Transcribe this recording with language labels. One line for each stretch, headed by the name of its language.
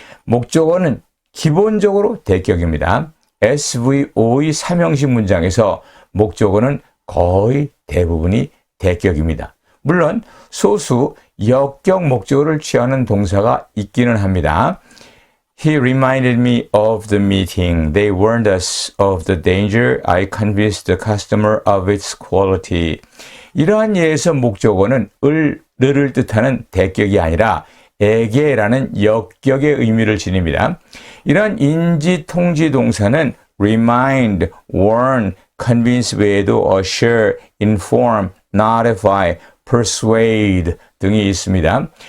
Korean: 목적어는 기본적으로 대격입니다. SVO의 3형식 문장에서 목적어는 거의 대부분이 대격입니다. 물론 소수 역격 목적어를 취하는 동사가 있기는 합니다.
English: He reminded me of the meeting. They warned us of the danger. I convinced the customer of its quality.
Korean: 이러한 예에서 목적어는 을을 뜻하는 대격이 아니라 에게라는 역격의 의미를 지닙니다. 이러한 인지 통지 동사는 remind, warn, convince 외에도 assure, inform, notify, persuade 등이 있습니다.